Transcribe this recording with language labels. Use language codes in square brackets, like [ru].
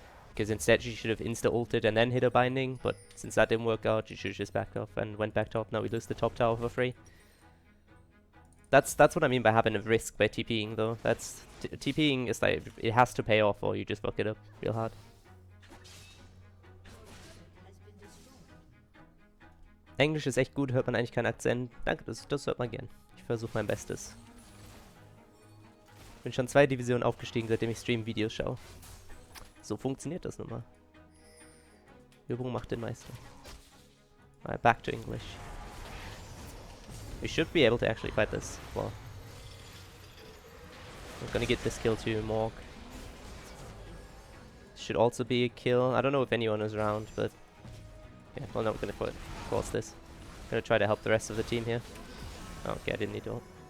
[en] Because instead she should have insta-ulted and then hit a binding, but since that didn't work out, she should have just backed off and went back top. Now we lose the top tower for free. That's what I mean by having a risk by TPing though. That's TPing is like, it has to pay off or you just fuck it up real hard. [de] Englisch ist echt gut, hört man eigentlich keinen Akzent. Danke, das hört man gern. Ich versuche mein Bestes. Bin schon 2 Divisionen aufgestiegen, seitdem ich Stream-Videos schaue. So funktioniert das nun mal. Übung macht den Meister. [en] Alright, back to English. We should be able to actually fight this. Well, we're gonna get this kill to Morg. Should also be a kill. I don't know if anyone is around, but yeah. Well, no, we're gonna force this. Gonna try to help the rest of the team here. Oh, okay, I didn't need to ult.